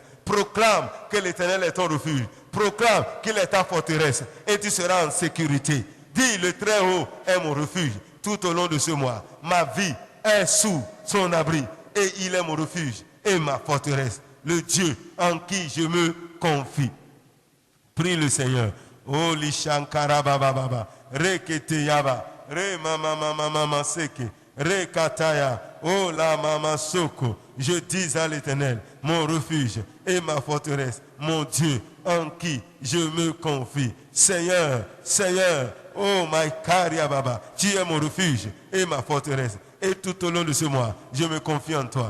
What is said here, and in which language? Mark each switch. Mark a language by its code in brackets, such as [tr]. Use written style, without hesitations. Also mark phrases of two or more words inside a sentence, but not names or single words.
[fr] Proclame que l'Éternel est ton refuge. Proclame qu'il est ta forteresse et tu seras en sécurité. Dis, le Très-Haut est mon refuge tout au long de ce mois. Ma vie est sous son abri et il est mon refuge et ma forteresse, le Dieu en qui je me confie. Prie le Seigneur. Oh lishankara baba baba, rekete yaba, re mama mama mama seke, re kataya, oh la mama soko. Je dis à l'Éternel, mon refuge et ma forteresse, mon Dieu en qui je me confie. Seigneur, Seigneur, oh my karia baba, tu es mon refuge et ma forteresse. Et tout au long de ce mois, je me confie en toi.